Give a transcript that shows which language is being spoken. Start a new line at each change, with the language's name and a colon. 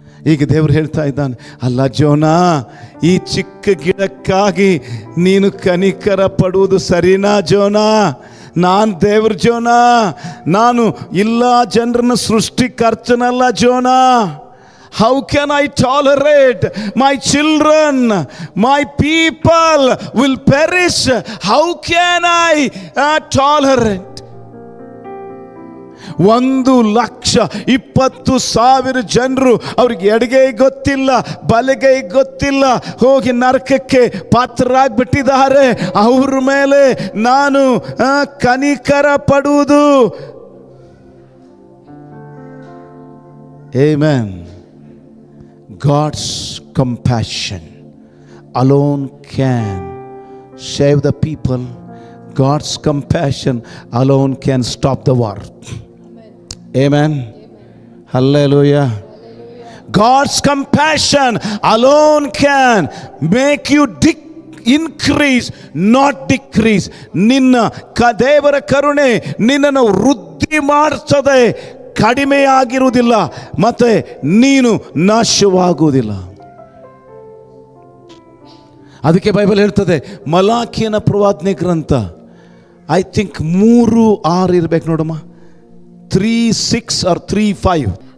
Kannada: ಈಗ ದೇವರು ಹೇಳ್ತಾ ಇದ್ದಾನೆ, ಅಲ್ಲ ಜೋನಾ, ಈ ಚಿಕ್ಕ ಗಿಡಕ್ಕಾಗಿ ನೀನು ಕನಿಕರ ಪಡುವುದು ಸರಿನಾ ಜೋನಾ? ನಾನು ದೇವ್ರ ಜೋನಾ, ನಾನು ಇಲ್ಲ ಜನರನ್ನು ಸೃಷ್ಟಿಕರ್ತನಲ್ಲ Jonah.
English: How can I tolerate my children, my people will perish? How can I tolerate?
Kannada: 1,20,000 ಜನರು, ಅವ್ರಿಗೆ ಎಡಗೈ ಗೊತ್ತಿಲ್ಲ, ಬಲಗೈ ಗೊತ್ತಿಲ್ಲ, ಹೋಗಿ ನರಕಕ್ಕೆ ಪಾತ್ರರಾಗ್ಬಿಟ್ಟಿದ್ದಾರೆ. ಅವ್ರ ಮೇಲೆ ನಾನು ಕನಿಕರ ಪಡುವುದು.
English: Amen. God's compassion alone can save the people. God's compassion alone can stop the war. Amen. Hallelujah. God's compassion alone can make you increase, not decrease.
Kannada: ನಿನ್ನ ದೇವರ ಕರುಣೆ ನಿನ್ನನ್ನು ವೃದ್ಧಿ ಮಾಡ್ತದೆ, ಕಡಿಮೆಯಾಗಿರುವುದಿಲ್ಲ, ಮತ್ತೆ ನೀನು ನಾಶವಾಗುವುದಿಲ್ಲ. ಅದಕ್ಕೆ ಬೈಬಲ್ ಹೇಳ್ತದೆ, ಮಲಾಖಿಯನ ಪ್ರವಾದನೆ ಗ್ರಂಥ
English: I think
Kannada: 3:6 ಇರ್ಬೇಕು ನೋಡಮ್ಮ, 3:6 or 3:5.